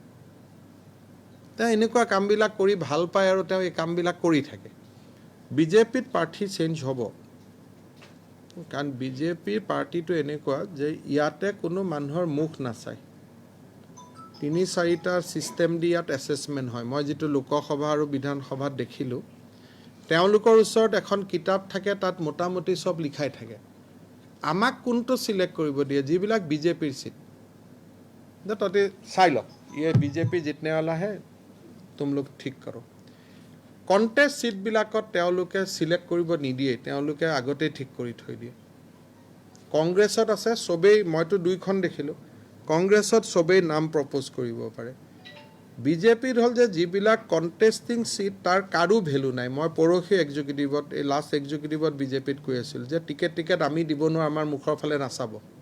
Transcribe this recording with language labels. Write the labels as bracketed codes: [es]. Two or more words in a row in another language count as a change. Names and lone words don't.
[as] তেওঁ এনেকুৱা কামবিলাক কৰি ভাল পায় আৰু তেওঁ এই কামবিলাক কৰি থাকে বিজেপিত প্ৰাৰ্থী চেঞ্জ হ'ব কাৰণ বিজেপিৰ পাৰ্টিটো এনেকুৱা যে ইয়াতে কোনো মানুহৰ মুখ নাচায় 3-4টা ছিষ্টেম দি ইয়াত এছেছমেণ্ট হয় মই যিটো লোকসভা আৰু বিধানসভাত দেখিলোঁ তেওঁলোকৰ ওচৰত এখন কিতাপ থাকে তাত মোটামুটি চব লিখাই থাকে আমাক কোনটো সিলেক্ট কৰিব দিয়ে যিবিলাক বিজেপিৰ সিট তাতে চাই লওক [hi] ये बीजेपी जीतने वाला है तुम लोग ठीक करो [as] কণ্টেষ্ট সিটবিলাকত তেওঁলোকে সিলেক্ট কৰিব নিদিয়ে তেওঁলোকে আগতে ঠিক কৰি থৈ দিয়ে কংগ্ৰেছত আছে সবেই মইতো দুইখন দেখিলোঁ কংগ্ৰেছত সবেই নাম প্ৰপ'জ কৰিব পাৰে বিজেপিত হ'ল যে যিবিলাক [en] contesting seat [as] তাৰ কাৰো ভেলু নাই মই পৰহি এক্সিকিউটিভত এই [en] last executive [as] বিজেপিত কৈ আছিল যে টিকেট আমি দিব নোৱাৰোঁ আমাৰ মুখৰ ফালে নাচাব